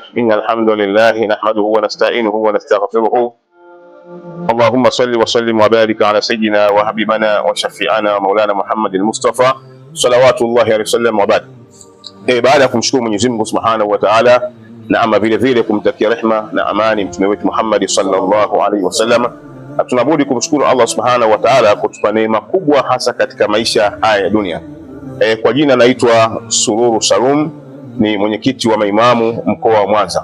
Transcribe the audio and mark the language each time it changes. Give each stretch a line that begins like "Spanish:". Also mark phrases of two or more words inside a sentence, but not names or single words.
Arabic: إن الحمد لله نحمده ونستعينه ونستغفره. اللهم صل وسلم وبارك على سيدنا وحبيبنا وشفيعنا مولانا محمد المصطفى صلوات الله عليه وسلم وبعد.
Swahili: Baada ya kumshukuru Mwenyezi Mungu
Arabic: سبحانه وتعالى
Swahili: na ama vile vile kumtakia rehma na amani mtume wetu Muhammad
Arabic: صلى الله عليه وسلم,
Swahili: tunabudi kumshukuru
Arabic: الله سبحانه وتعالى
Swahili: kutupa neema kubwa hasa katika maisha haya ya dunia. Kwa jina naitwa Sururu Salum, ni mwenyekiti wa maimamu mkoa wa Mwanza.